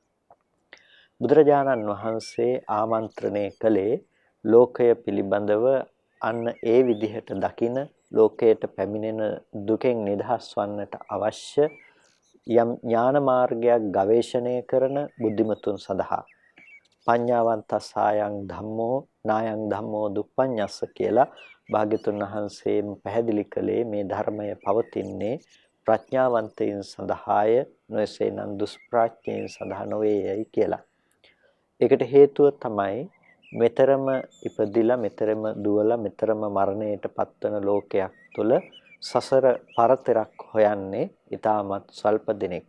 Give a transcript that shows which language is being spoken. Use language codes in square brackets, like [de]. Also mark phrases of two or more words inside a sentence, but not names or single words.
[si] බුදුරජාණන් වහන්සේ ආමන්ත්‍රණය කළේ ලෝකය පිළිබඳව අන්න ඒ විදිහට දකින ලෝකයට පැමිණෙන දුකෙන් නිදහස් වන්නට අවශ්‍ය යම් ඥාන මාර්ගයක් ගවේෂණය කරන බුද්ධිමතුන් සඳහා [pi] පඤ්ඤාවන්තසායන් ධම්මෝ නායන් ධම්මෝ දුප්පඤ්ඤස්ස [si] කියලා භාග්‍යතුන් වහන්සේම පැහැදිලි කළේ මේ ධර්මය පවතින්නේ ප්‍රඥාවන්තයින් සඳහාය නොයසේනම් දුෂ්ප්‍රඥයින් සඳහා නොවේයයි කියලා. ඒකට හේතුව තමයි මෙතරම ඉපදිලා මෙතරම දුවලා මෙතරම මරණයට පත්වන ලෝකයක් තුල සසර පරතරක් හොයන්නේ ඊටමත් ස්වල්ප දෙනෙක්.